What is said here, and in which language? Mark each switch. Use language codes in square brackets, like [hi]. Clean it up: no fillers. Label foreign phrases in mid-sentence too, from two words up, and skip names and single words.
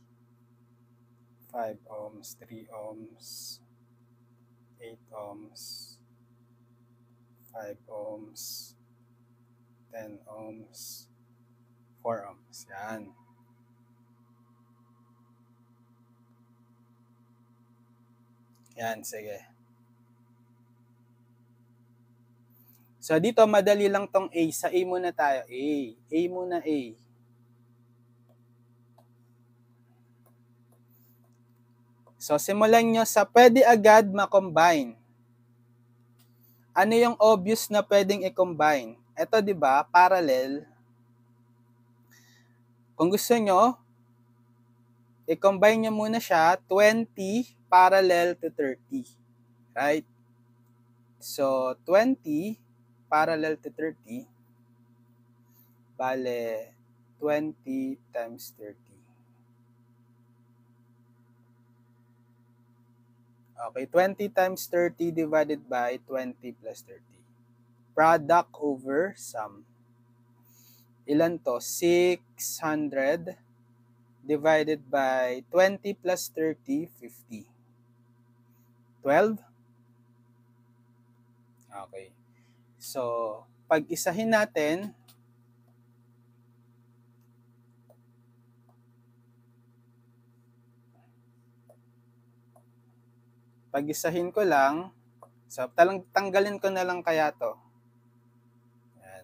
[en] 5 ohms, 3 ohms, 8 ohms, 5 ohms, 10 ohms, 4 ohms. [tl] Yan. Yan, sige. So, dito madali lang tong A. Sa A muna tayo. A. A muna, A. So, simulan nyo sa pwede agad ma-combine. Ano yung obvious na pwedeng i-combine? Ito, di ba, parallel. Kung gusto nyo, i-combine nyo muna siya, [en] 20 parallel to 30. Right? So, 20 parallel to 30, bale, 20 times 30. Okay, 20 times 30 divided by 20 plus 30. Product over sum. Ilan to? 600 divided by 20 plus 30, 50. 12? Okay. So, [tl] pag isahin natin, ko lang, so tanggalin ko na lang kaya to. Yan.